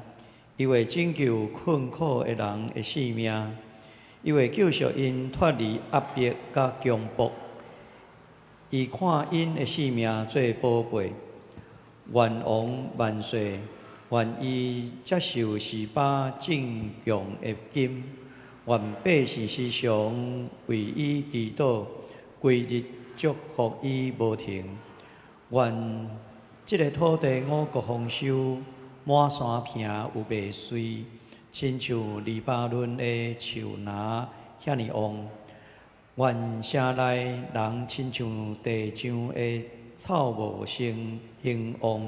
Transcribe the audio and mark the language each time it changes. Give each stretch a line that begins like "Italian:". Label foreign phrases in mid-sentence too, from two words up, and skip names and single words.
Min Nan Chinese: 伊会拯救困苦的人的性命，伊会救赎因脱离压迫甲强迫，伊看因的性命做宝贝。愿王万岁，愿伊接受示巴正强的金，愿百姓时常为伊祈祷，规日祝福伊无停。愿这个土地五谷丰收。满山坪有麦穗，亲像黎巴嫩的树林遐尼旺。愿城内人亲像地上的草木生兴旺。